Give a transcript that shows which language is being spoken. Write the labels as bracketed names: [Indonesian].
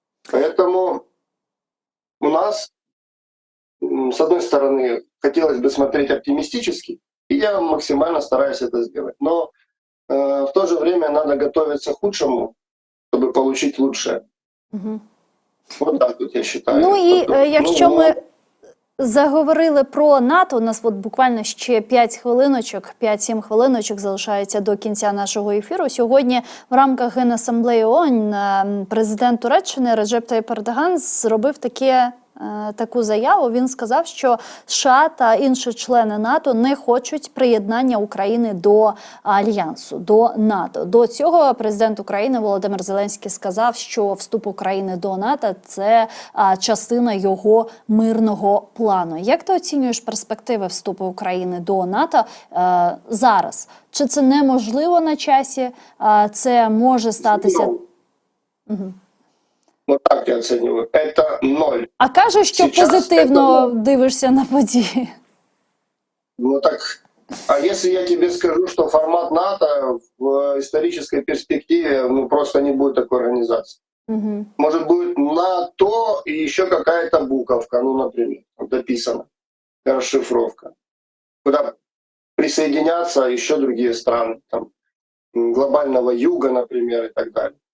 [Russian] Поэтому у нас, с одной стороны, хотелось бы смотреть оптимистически, и я максимально стараюсь это сделать. Но в то же время надо готовиться к худшему, чтобы получить лучшее. Угу. Вот так вот я считаю. [Ukrainian] Ну і якщо ми заговорили про НАТО, у нас от буквально ще 5-7 хвилиночок залишається до кінця нашого ефіру. Сьогодні в рамках Генасамблеї ООН президент Туреччини Реджеп Таїп Ердоган зробив таку заяву. Він сказав, що США та інші члени НАТО не хочуть приєднання України до Альянсу, до НАТО. До цього президент України Володимир Зеленський сказав, що вступ України до НАТО – це частина його мирного плану. Як ти оцінюєш перспективи вступу України до НАТО зараз? Чи це неможливо на часі? Це може статися? Угу. [Russian] Вот так я оцениваю. Это 0. [Ukrainian] А кажуть, що [Russian] Сейчас [Ukrainian] позитивно дивишся на події. [Russian] Ну так, а если я тебе скажу, что формат НАТО в исторической перспективе просто не будет такой организации? Угу. Может будет НАТО и еще какая-то буковка, ну, например, дописана, расшифровка, куда присоединятся еще другие страны, там, глобального юга, например, и так далее.